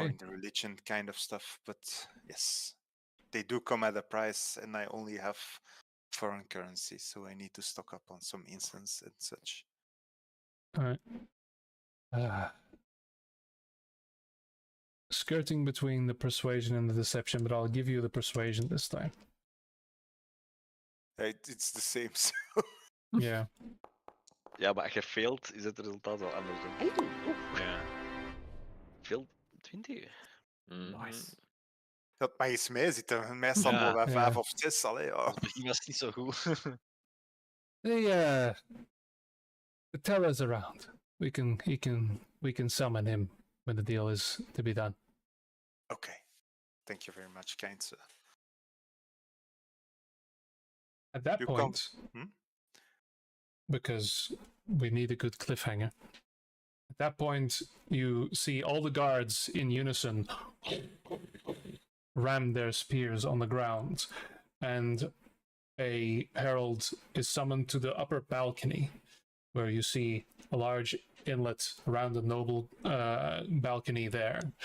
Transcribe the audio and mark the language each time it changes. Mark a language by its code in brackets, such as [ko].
[en] in the religion kind of stuff, but yes, they do come at a price, and I only have foreign currency, so I need to stock up on some incense and such. All right. Skirting between the persuasion and the deception, but I'll give you the persuasion this time. It's the same. So Yeah. [nl] Ja, maar gefaild is het resultaat wel anders, denk ik. [en] Yeah. Failed 20. Nice. [nl] dat mag eens mee zitten. Meestal Ja. wel bij 5 Ja. of 6. Allee, ja. Het begin was niet zo goed. [en] The teller's around. We can summon him when the deal is to be done. Okay. Thank you very much, kind sir. At that You point, because we need a good cliffhanger. At that point, you see all the guards in unison ram their spears on the ground, and a herald is summoned to the upper balcony, where you see a large inlet around the noble balcony there.